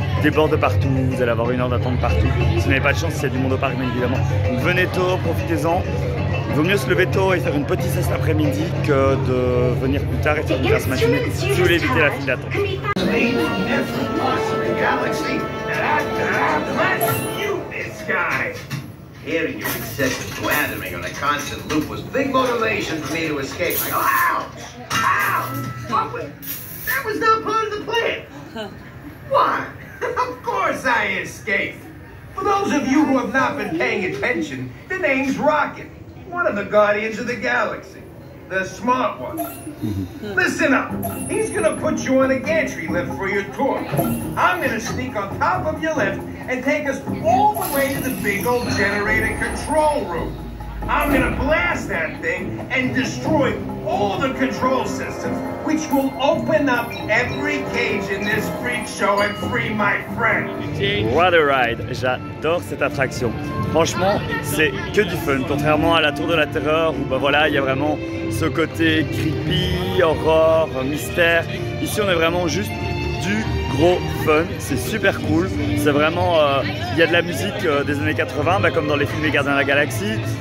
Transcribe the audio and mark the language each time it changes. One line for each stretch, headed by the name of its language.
French: Des bords de partout, vous allez avoir une heure d'attente partout. Si vous n'avez pas de chance, il y a du monde au parc, bien évidemment. Donc venez tôt, profitez-en. Il vaut mieux se lever tôt et faire une petite sieste l'après-midi que de venir plus tard et faire une grasse matinée si vous voulez éviter la file d'attente.
English: Hearing your excessive blathering on a constant loop was big motivation for me to escape. Like, ow! Ow! That was not part of the plan. Why? Of course I escaped. For those of you who have not been paying attention, the name's Rocket, one of the Guardians of the Galaxy. The smart one. Listen up. He's gonna put you on a gantry lift for your tour. I'm gonna sneak on top of your lift and take us all the way to the big old generator control room. I'm gonna blast that thing and destroy all the control systems, which will open up every cage in this freak show and free my friend. What a ride!
French: J'adore cette attraction. Franchement, c'est que du fun. Contrairement à la Tour de la Terreur où ben voilà, il y a vraiment ce côté creepy, horror, mystère. Ici, on est vraiment juste du gros fun. C'est super cool. C'est vraiment, il y a de la musique des années 80, ben comme dans les films Les Gardiens de la Galaxie.